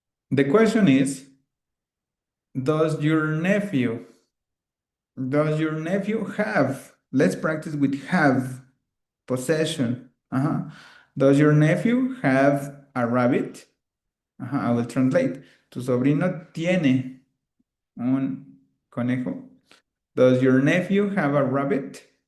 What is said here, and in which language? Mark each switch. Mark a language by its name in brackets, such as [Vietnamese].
[English] The question is, does your nephew have? Let's practice with have. Possession. Does your nephew have a rabbit? I will translate. [Spanish] Tu sobrino tiene un conejo. [English] Does your nephew have a rabbit?